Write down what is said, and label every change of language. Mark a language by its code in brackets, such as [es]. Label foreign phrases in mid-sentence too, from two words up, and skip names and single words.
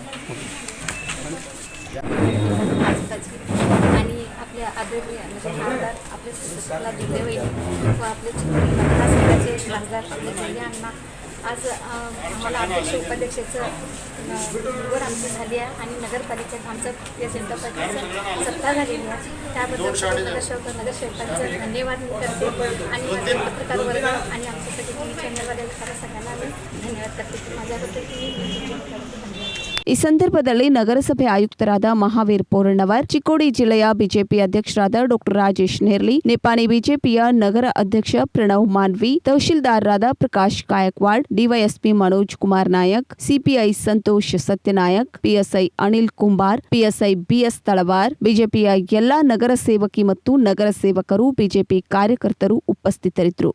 [mr] आणि आपल्या आदरणीय खासदार आपले शशिकला जोल्ले व आपले खासदाराचे खासदार आपले जय्या अण्णा आज आम्हाला अध्यक्ष उपाध्यक्षाचं निवड आमची झाली आहे आणि नगरपालिकेत आमचं भारतीय जनता पक्षाचं सत्ता झालेली आहे. त्याबद्दल सर्व नगरसेवकांचं धन्यवाद मी करते आणि माझे पत्रकार वर्ग आणि आमच्यासाठी टी व्ही चॅनलवाले सगळ्यांना मी धन्यवाद करते की माझ्याबद्दल धन्यवाद. [kn] ಈ ಸಂದರ್ಭದಲ್ಲಿ ನಗರಸಭೆ ಆಯುಕ್ತರಾದ ಮಹಾವೀರ್ ಪೋರಣ್ಣವರ್, ಚಿಕ್ಕೋಡಿ ಜಿಲ್ಲೆಯ ಬಿಜೆಪಿ ಅಧ್ಯಕ್ಷರಾದ ಡಾಕ್ಟರ್ ರಾಜೇಶ್ ನೇರ್ಲಿ, ನಿಪಾನಿ ಬಿಜೆಪಿಯ ನಗರ ಅಧ್ಯಕ್ಷ ಪ್ರಣವ್ ಮಾನ್ವಿ, ತಹಶೀಲ್ದಾರರಾದ ಪ್ರಕಾಶ್ ಕಾಯಕ್ವಾಡ್, ಡಿವೈಎಸ್ಪಿ ಮನೋಜ್ ಕುಮಾರ್ ನಾಯಕ್, ಸಿಪಿಐ ಸಂತೋಷ್ ಸತ್ಯನಾಯಕ್, ಪಿಎಸ್ಐ ಅನಿಲ್ ಕುಂಬಾರ್, ಪಿಎಸ್ಐ ಬಿಎಸ್ ತಳವಾರ್, ಬಿಜೆಪಿಯ ಎಲ್ಲಾ ನಗರ ಸೇವಕಿ ಮತ್ತು ನಗರ ಸೇವಕರು, ಬಿಜೆಪಿ ಕಾರ್ಯಕರ್ತರು ಉಪಸ್ಥಿತರಿದ್ದರು.